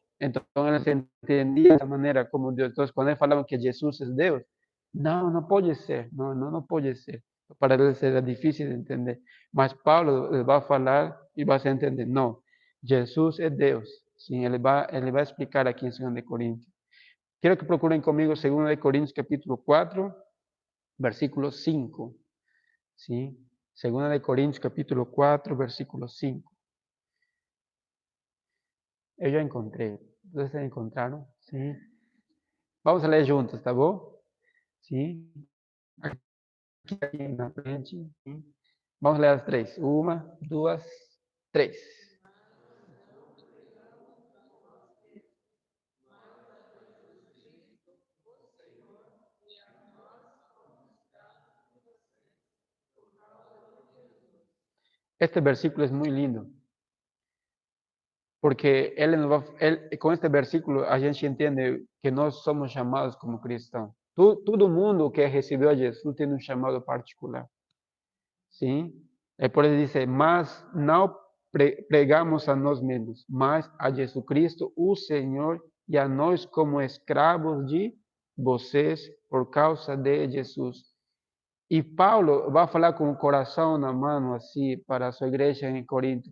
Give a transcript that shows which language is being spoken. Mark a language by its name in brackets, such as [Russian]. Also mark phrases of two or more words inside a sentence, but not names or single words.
[Portuguese] Então, eles entendiam dessa maneira como Deus. Então, quando eles falavam que Jesus é Deus, não pode ser, não pode ser. Para eles era difícil de entender. Mas Paulo vai falar e vai se entender. Não, Jesus é Deus. Sim, ele vai explicar aqui em 2 de Coríntios. Quero que procurem comigo 2 de Coríntios, capítulo 4, versículo 5, ¿sí? [Spanish] Segunda de Corintios, capítulo 4, versículo 5. [Portuguese] Eu já encontrei. Vocês encontraram? Sim. Vamos ler juntos, tá bom? Sim. Aqui na frente. Sim. Vamos ler as três. Uma, duas, três. [Spanish] Este versículo es muy lindo, porque con este versículo a gente entiende que [Portuguese] nós somos chamados como cristãos. [Spanish] Todo mundo que recibió a Jesús tiene un llamado particular. ¿Sí? Por eso dice, [Portuguese] mas no pregamos a nós mesmos, mas a Jesucristo, o Senhor, e a nós como escravos de vocês por causa de Jesus. E Paulo vai falar com o coração na mão assim para a sua igreja em Corinto.